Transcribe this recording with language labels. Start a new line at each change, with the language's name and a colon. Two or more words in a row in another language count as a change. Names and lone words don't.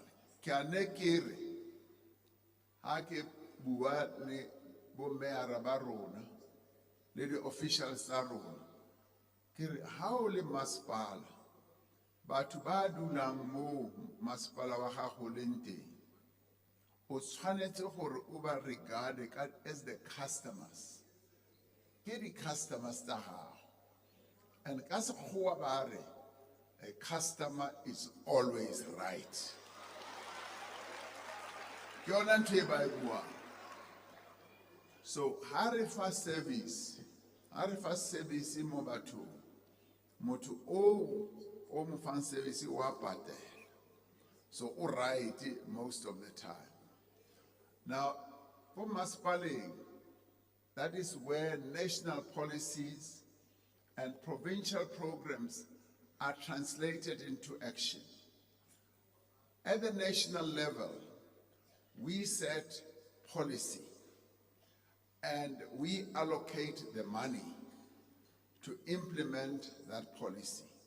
Tswana: Ke a ne ke re ha ke bua le bo meyara ba rona le di-officials tsa rona, ke re ha o le masepala, batho ba dulang mo masepala wa gago leng teng, o tshwanetse gore o ba
English: regard as the customers.
Tswana: Ke di-customers tsa gago.
English: And
Tswana: ka sekgowa ba re,
English: a customer is always right.
Tswana: Ke yona ntho e ba e buang. So, ha re fa service mo bathong, motho o mo fang service wa patela.
English: So, o right most of the time. Now, for maspaling, that is where national policies and provincial programs are translated into action. At the national level, we set policy and we allocate the money to implement that policy.